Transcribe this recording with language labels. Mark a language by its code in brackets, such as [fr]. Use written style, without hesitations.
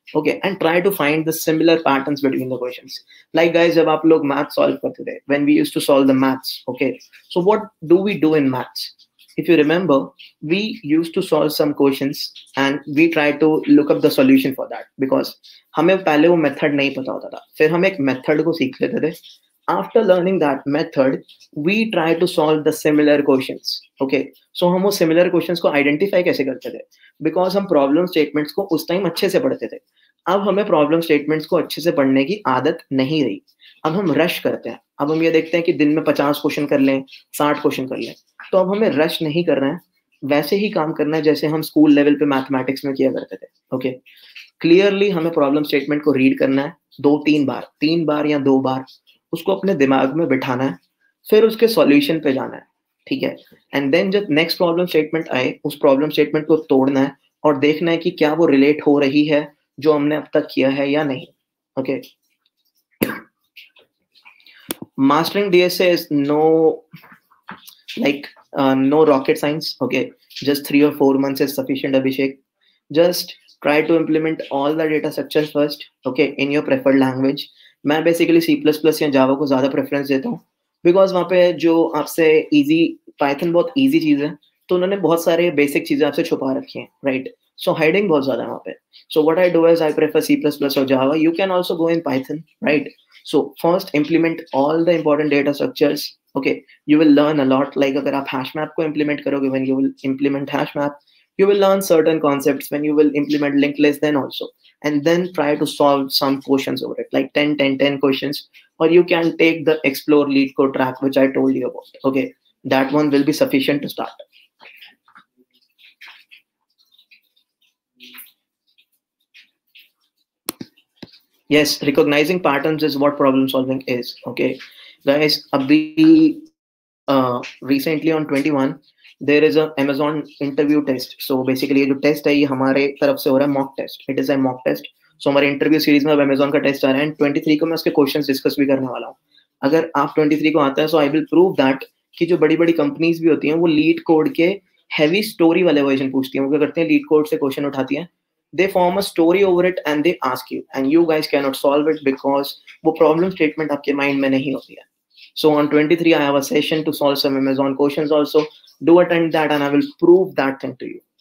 [en] Okay, and try to find the similar patterns between the questions. Like, guys, [hi] जब आप लोग math solve करते थे, [en] when we used to solve the maths, okay, so what do we do in maths? If you remember, we used to solve some questions and we try to look up the solution for that, because [hi] हमें पहले वो method नहीं पता होता था, फिर हम एक method को सीख लेते थे. [en] After learning that method, we try to solve the similar questions. [hi] Okay, so हम वो similar questions को identify कैसे करते थे? Because हम problem statements को उस time अच्छे से पढ़ते थे. अब हमें problem statements को अच्छे से पढ़ने की आदत नहीं रही. अब हम rush करते हैं. अब हम ये देखते हैं कि दिन में 50 क्वेश्चन कर लें, 60 क्वेश्चन कर लें. तो अब हमें rush नहीं कर रहे हैं, वैसे ही काम करना है जैसे हम स्कूल लेवल पे मैथमेटिक्स में किया करते थे. ओके, क्लियरली हमें प्रॉब्लम स्टेटमेंट को रीड करना है 3 बार या 2 बार, उसको अपने दिमाग में बिठाना है, फिर उसके सॉल्यूशन पे जाना है. ठीक है, एंड देन जब नेक्स्ट प्रॉब्लम स्टेटमेंट आए, उस प्रॉब्लम स्टेटमेंट को तोड़ना है और देखना है कि क्या वो रिलेट हो रही है जो हमने अब तक किया है या नहीं. [en] Okay, mastering DSA is no rocket science. Okay, just 3 or 4 months is sufficient, Abhishek. Just try to implement all the data structures first, okay, in your preferred language. [hi] मैं बेसिकली C++ या जावा को ज्यादा प्रेफरेंस देता हूँ, because वहाँ पे जो आपसे इजी, पाइथन बहुत इजी चीज है, तो उन्होंने बहुत सारे बेसिक चीजें आपसे छुपा रखी हैं, राइट? सो हाइडिंग बहुत ज्यादा है वहाँ पे. [en] So what I do is I prefer C++ or Java. You can also go in Python, right? So first implement all the important data structures. Okay, you will learn a lot. Like [hi] अगर आप hash map को implement करोगे, [en] when you will implement hash map, you will learn certain concepts. When you will implement linked list, then also, and then try to solve some questions over it, like 10 questions. Or you can take the explore Leetcode track, which I told you about. Okay, that one will be sufficient to start. Yes, recognizing patterns is what problem solving is. Okay, guys, recently on 21 there is a Amazon interview test. [hi] So basically ये जो test है ये हमारे तरफ से हो रहा है mock test. [en] It is a mock test. [hi] सो हमारे इंटरव्यू सीरीज में अब Amazon का टेस्ट आ रहा है, एंड 23 को मैं उसके क्वेश्चंस डिस्कस भी करने वाला हूँ. अगर आप 23 को आते हैं, [en] so I will prove that [hi] कि जो बड़ी बड़ी कंपनीज भी होती हैं वो लीड कोड के हैवी स्टोरी वाले वर्जन पूछती हैं. वो क्या करते हैं, लीड कोड से क्वेश्चन उठाती हैं, [en] they form a story over it and they ask you, and you guys cannot solve it because [hi] वो problem statement आपके mind में नहीं होती है. [en] So on 23 I have a session to solve some Amazon questions also. Do attend that and I will prove that thing to you.